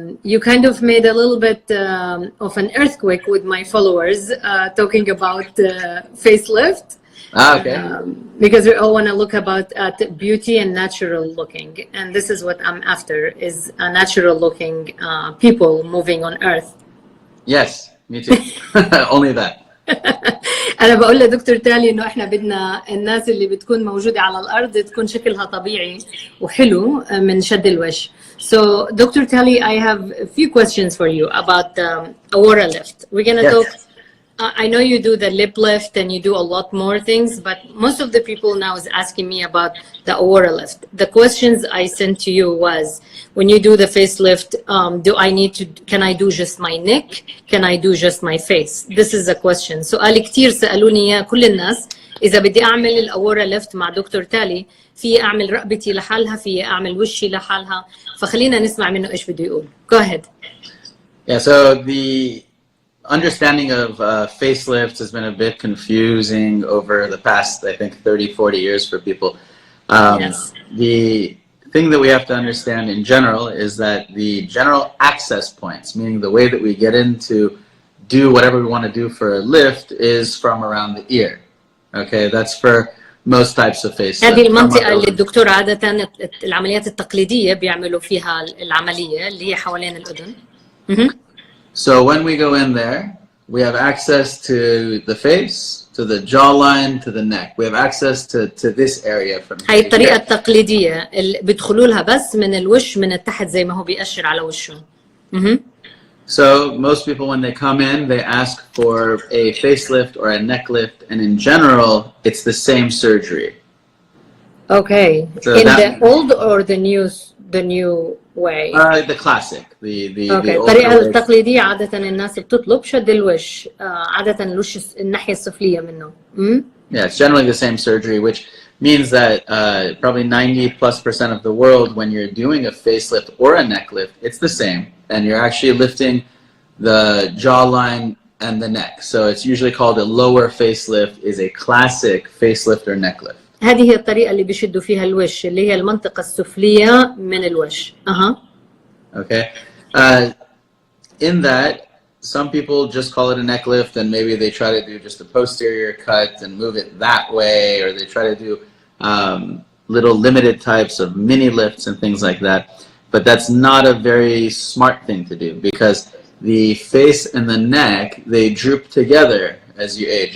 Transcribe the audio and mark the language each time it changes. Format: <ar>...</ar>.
<en>You kind of made a little bit of an earthquake with my followers talking about facelift. Okay. Because we all want to look about beauty and natural looking. And this is what I'm after, is a natural looking people moving on earth. Yes, me too. Only that.</en> <ar>أنا بقول لدكتور تالي إنه إحنا بدنا الناس اللي بتكون موجودة على الأرض تكون شكلها طبيعي وحلو من شد الوجه.</ar> <en>So, Dr. Tali, I have a few questions for you about aura lift. We're gonna talk. I know you do the lip lift and you do a lot more things, but most of the people now is asking me about the aura lift. The questions I sent to you was, when you do the facelift, can I do just my neck? Can I do just my face? This is a question.</en> <ar>سؤال كتير سألوني إياه كل الناس. إذا بدي أعمل الأورا ليفت مع دكتور تالي، في أعمل رقبتي لحالها، في أعمل وشي لحالها. فخلينا نسمع منه إيش بده يقول.</ar> <en>Go ahead. Yeah, so the understanding of facelifts has been a bit confusing over the past, I think, 30, 40 years for people. Yes. The thing that we have to understand in general is that the general access points, meaning the way that we get in to do whatever we want to do for a lift, is from around the ear. Okay, that's for most types of facelift.</en> <ar>هذه المنطقة اللي الدكتور عادة العمليات التقليدية بيعملوا فيها العملية اللي هي حوالين الأذن.</ar> <en>So when we go in there, we have access to the face, to the jawline, to the neck. We have access to this area from here.</en> <ar>هاي الطريقة التقليدية اللي بيدخلوا لها بس من الوش من التحت زي ما هو بيأشر على وشه.</ar> <en>So most people, when they come in, they ask for a facelift or a neck lift, and in general, it's the same surgery. Okay. So in the old or the new way? The classic, the okay.</en> <ar>الطريقة التقليدية عادة الناس بتطلب شد الوش، عادة الوش الناحية السفلية منه.</ar> <en>Yeah, it's generally the same surgery, which means that probably 90+% of the world, when you're doing a facelift or a neck lift, it's the same, and you're actually lifting the jawline and the neck. So it's usually called a lower facelift, is a classic facelift or neck lift.</en> <ar>هذه هي الطريقة اللي بيشدوا فيها الوش، اللي هي المنطقة السفلية من الوش.</ar> <en>Okay. In that, some people just call it a neck lift, and maybe they try to do just a posterior cut and move it that way, or they try to do little limited types of mini lifts and things like that. But that's not a very smart thing to do, because the face and the neck, they droop together as you age.</en>